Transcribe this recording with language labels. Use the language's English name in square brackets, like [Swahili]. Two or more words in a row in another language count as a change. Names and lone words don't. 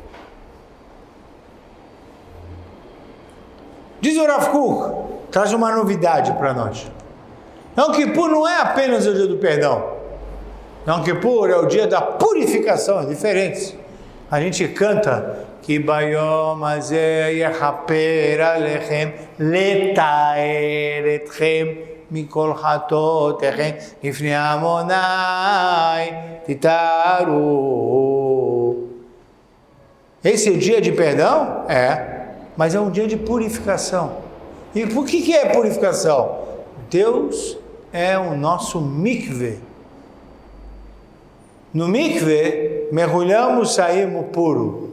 [Portuguese] Diz o Rav Kook, traz uma novidade para nós. Yom Kippur não é apenas o dia do perdão. Yom Kippur é o dia da purificação, é diferente. A gente canta que [Hebrew] ביום הזה יכפר עליכם לטהר אתכם מכל חטאתיכם לפני ה׳ תטהרו. [Portuguese] Esse é o dia de perdão? É, mas é um dia de purificação. E por que é purificação? Deus é o nosso mikve. No mikve, mergulhamos, saímos puro.